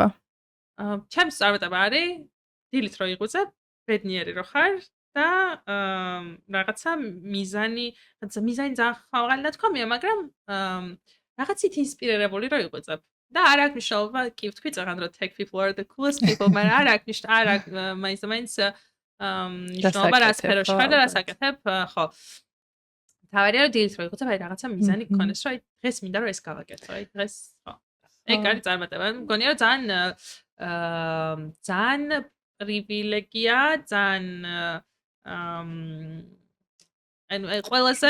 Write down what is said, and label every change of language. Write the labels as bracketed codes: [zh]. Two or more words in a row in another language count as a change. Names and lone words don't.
[ka] ჩემს წარმატება არის დილით რო იღვიძებ, ბედნიერი რო ხარ და რაღაცა მიზანი ძალიან ხალხი ნათქვამია, მაგრამ რაღაცით ინსპირირებული რო იღვიძებ. და არ აქვს მნიშვნელობა, კი ვთქვი წაღან რომ [en] tech people are the coolest people, [ka] მაგრამ არ აქვს მაინც მნიშვნელობა რა სფეროში ხარ და რას აკეთებ, ხო. თავარია რომ დილით რო იღვიძებ, აი რაღაცა მიზანი გქონდეს, რომ აი დღეს მინდა რომ ეს გავაკეთო, აი დღეს ხო. ეგ არის წარმატება. მგონია რომ ძალიან პრივილეგია, ძალიან ანუ ყველაზე